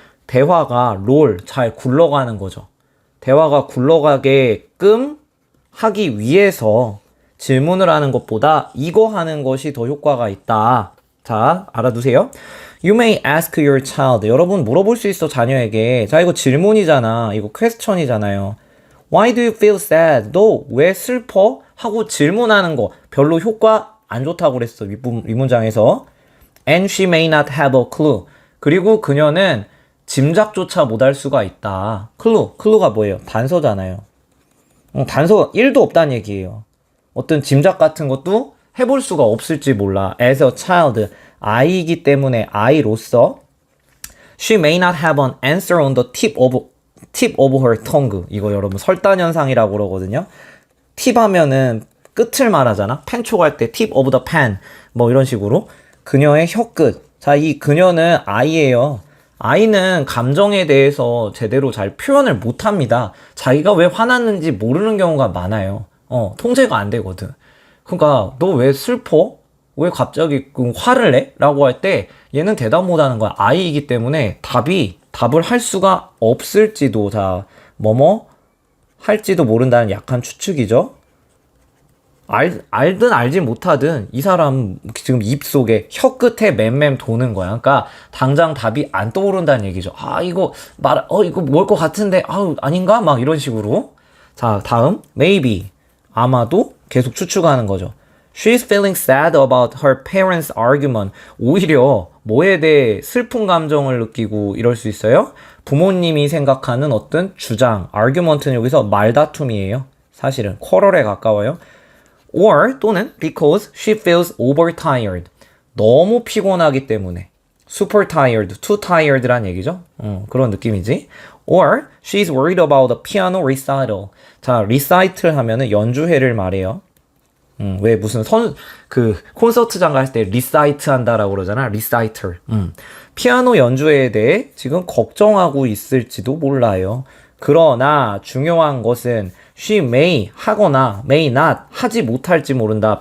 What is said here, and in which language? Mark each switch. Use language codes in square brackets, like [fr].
[ko] 대화가 잘 굴러가는 거죠. 대화가 굴러가게끔 하기 위해서 질문을 하는 것보다 이거 하는 것이 더 효과가 있다. 자, 알아두세요. [en] You may ask your child. [ko] 여러분 물어볼 수 있어, 자녀에게. 자, 이거 질문이잖아. 이거 퀘스천이잖아요. [en] Why do you feel sad? [ko] 너 왜 슬퍼? 하고 질문하는 거 별로 효과 안 좋다고 그랬어. 윗문장에서. [en] And she may not have a clue. [ko] 그리고 그녀는 짐작조차 못할 수가 있다. clue가 뭐예요? 단서잖아요. 단서 1도 없다는 얘기예요. 어떤 짐작 같은 것도 해볼 수가 없을지 몰라. [en] As a child, [ko] 아이이기 때문에 아이로서 [en] She may not have an answer on the tip of her tongue. [ko] 이거 여러분 설단현상이라고 그러거든요. 팁 하면은 끝을 말하잖아. 펜 촉할 때 [en] tip of the pen [ko] 뭐 이런 식으로 그녀의 혀끝. 자, 이 그녀는 아이예요. 아이는 감정에 대해서 제대로 잘 표현을 못합니다. 자기가 왜 화났는지 모르는 경우가 많아요. 통제가 안 되거든. 그러니까 너 왜 슬퍼? 왜 갑자기 화를 내? 라고 할 때 얘는 대답 못하는 거야. 아이이기 때문에 답이 답을 할 수가 없을지도, 자, 뭐뭐 할지도 모른다는 약한 추측이죠. 알든 알지 못하든 이 사람 지금 입속에 혀 끝에 맴맴 도는 거야. 그러니까 당장 답이 안 떠오른다는 얘기죠. 아, 이거 이거 뭘 것 같은데, 아닌가? 막 이런 식으로. 자, 다음, maybe. 아마도 계속 추측하는 거죠. [en] She's feeling sad about her parents' argument. [ko] 오히려 뭐에 대해 슬픈 감정을 느끼고 이럴 수 있어요? 부모님이 생각하는 어떤 주장, argument는 여기서 말다툼이에요. 사실은 quarrel에 가까워요. [en] Or [ko] 또는 [en] because she feels overtired. [ko] 너무 피곤하기 때문에. [en] super tired, too tired [ko] 란 얘기죠. 그런 느낌이지. [en] Or she's worried about the piano recital. [ko] 자, recital 하면은 연주회를 말해요. 왜 무슨 콘서트장 갈 때 리사이트 한다라고 그러잖아. 리사이틀. 피아노 연주회에 대해 지금 걱정하고 있을지도 몰라요. 그러나 중요한 것은 she may 하거나 may not 하지 못할지 모른다.